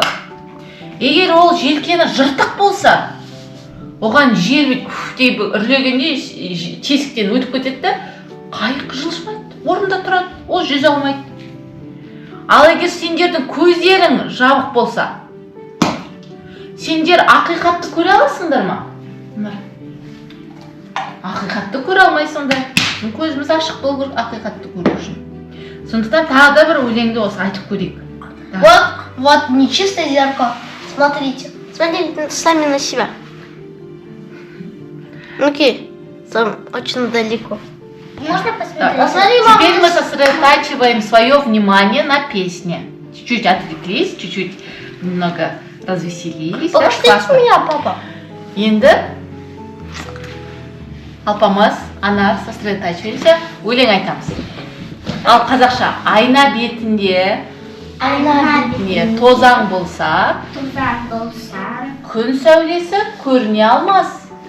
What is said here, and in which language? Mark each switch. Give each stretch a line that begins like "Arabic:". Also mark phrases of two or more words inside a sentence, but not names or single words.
Kazakh: Егер ол желкені жыртық болса, оған жел деп үрлегенде тесіктен өтіп кетеді де, қайық жылжымайды, орнында тұрады, ол жүзе алмайды. Ал егер сендердің көздерің жабық болса, сендер ақиқатты көре аласыңдар ма? Ақиқатты көре алмайсыңдар. Көзіміз ашық болу керек ақиқатты көру үшін. Сондықтан тағы да бір өлеңді осы айтып көрейік.
Russian: Вот нечистое зеркало. Смотрите. Смотрите сами на себя. Окей. Там очень далеко. Можно посмотреть? Посмотри, мама. Теперь мы сосредотачиваем свое внимание на песне. Чуть-чуть отвлеклись, чуть-чуть немного развеселились. Так, Пошли с классно. меня, папа.
Kazakh: Енді алпамыз, ана сосредотачиваемся, өлең айтамыз. Ал қазақша, айна бетінде не тозаң болса, күн сәулесі көріне алмас.